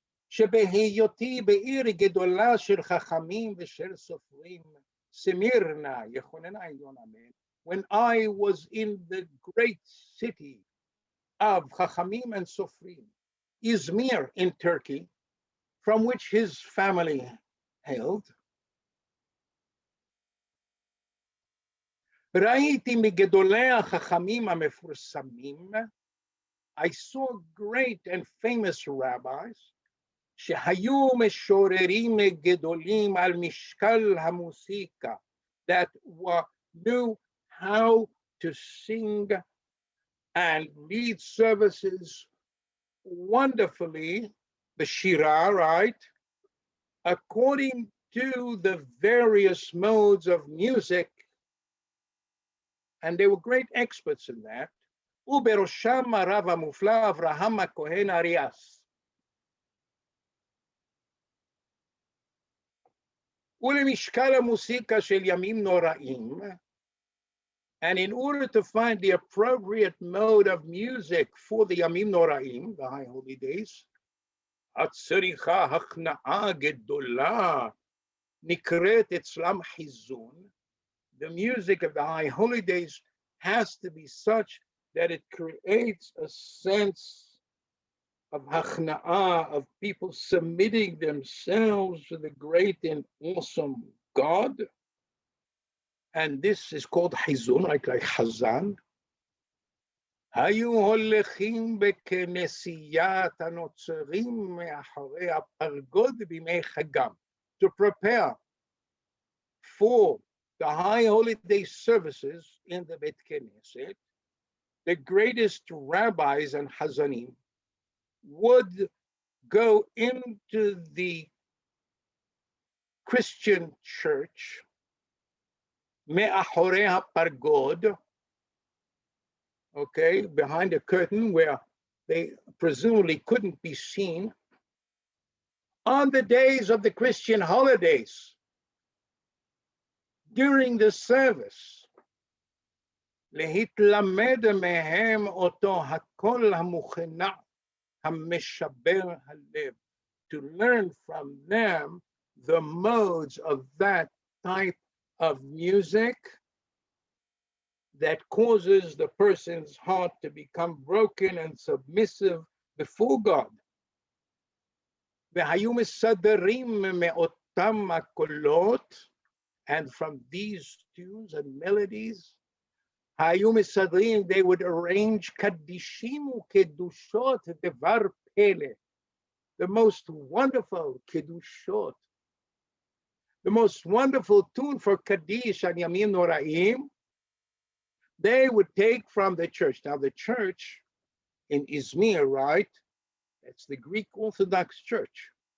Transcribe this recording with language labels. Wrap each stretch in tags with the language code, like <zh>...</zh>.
<he>שבהיותי בעיר גדולה של חכמים ושל סופרים, סמירנה, יכוננה עליון אמן.</he> <en>When I was in the great city of Chachamim and Sofrim, Izmir in Turkey, from which his family hailed,</en> <he>ראיתי מגדולי החכמים המפורסמים,</he> <en>I saw great and famous rabbis,</en> <he>שהיו משוררים גדולים על משקל המוסיקה,</he> <en>that knew how to sing and lead services wonderfully, the Shira, right? According to the various modes of music, and they were great experts in that.</en> <he>ובראשם הרב המופלא אברהם הכהן אריאס. ולמשקל המוסיקה של ימים נוראים,</he> <en>and in order to find the appropriate mode of music for the Yamim Noraim, the High Holy Days,</en> <he>הצריכה הכנעה גדולה נקראת אצלם חיזון.</he> <en>The music of the High Holy Days has to be such that it creates a sense of hakna'ah, of people submitting themselves to the great and awesome God. And this is called hizun, like hazan.</en> <he>היו הולכים בכנסיית הנוצרים מאחורי הפרגוד בימי חגם.</he> <en>To prepare for the high holiday services in the Bet Knesset, the greatest rabbis and hazanim would go into the Christian church,</en> <he>מאחורי הפרגוד,</he> <en>okay, behind a curtain where they presumably couldn't be seen, on the days of the Christian holidays, during the service,</en> <he>להתלמד מהם אותו הקול המוכנע, המשבר הלב,</he> <en>to learn from them the modes of that type of music that causes the person's heart to become broken and submissive before God.</en> <he>והיו מסדרים מאותם הקולות,</he> <en>and from these tunes and melodies,</en> <he>היו מסדרים,</he> <en>they would arrange</en> <he>קדישים וקדושות דבר פלא,</he> <en>the most wonderful kiddushot, the most wonderful tune for Kaddish and Yamim Noraim, they would take from the church. Now, the church in Izmir, right? It's the Greek Orthodox Church.</en>